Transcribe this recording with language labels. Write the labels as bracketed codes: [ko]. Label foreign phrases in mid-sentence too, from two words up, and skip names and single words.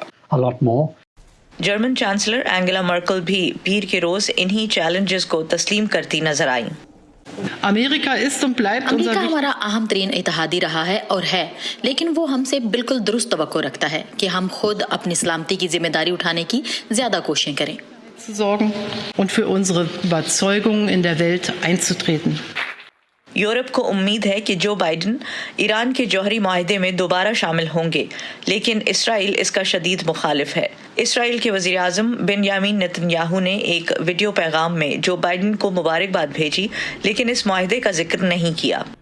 [ur] جرمن چانسلر اینجلا مرکل بھی پیر کے روز انہی چیلنجز کو تسلیم کرتی نظر آئی. अमेरिका ہمارا اہم ترین اتحادی رہا ہے اور ہے، لیکن وہ ہم سے بالکل درست توقع رکھتا ہے کہ ہم خود اپنی سلامتی کی ذمہ داری اٹھانے کی زیادہ کوششیں کریں [de] und für unsere Überzeugungen in der Welt einzutreten. [ur] یورپ کو امید ہے کہ جو بائیڈن ایران کے جوہری معاہدے میں دوبارہ شامل ہوں گے، لیکن اسرائیل اس کا شدید مخالف ہے. اسرائیل کے وزیر اعظم بنیامین نیتن یاہو نے ایک ویڈیو پیغام میں جو بائیڈن کو مبارکباد بھیجی، لیکن اس معاہدے کا ذکر نہیں کیا.